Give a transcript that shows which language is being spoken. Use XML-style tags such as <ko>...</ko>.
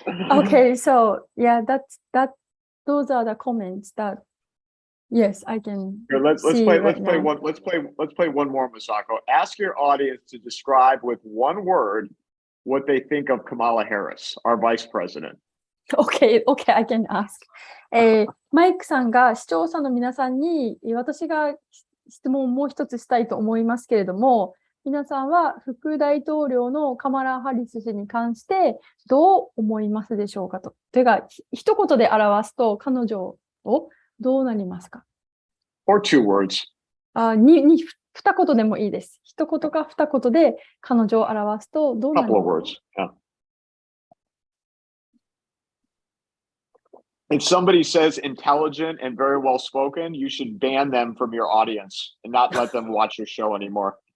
<en>Okay, so yeah, those are the comments that, yes, I can. Here, let's play one more, Misako. Ask your audience to describe with one word what they think of Kamala Harris, our vice president. Okay, I can ask.</en> <ja>マイクさんが視聴者の皆さんに私が質問をもう一つしたいと思いますけれども、皆さんは副大統領のカマラ・ハリス氏に関してどう思いますでしょうかと。というか、一言で表すと彼女をどうなりますか？</ja> <en>Or two words.</en> <ja>二言でもいいです。一言か二言で彼女を表すとどうなり</ja> <en>Couple</en> <ja>ますか？</ja> <en>of words. Yeah. If somebody says intelligent and very well spoken, you should ban them from your audience and not let them watch your show anymore.</en>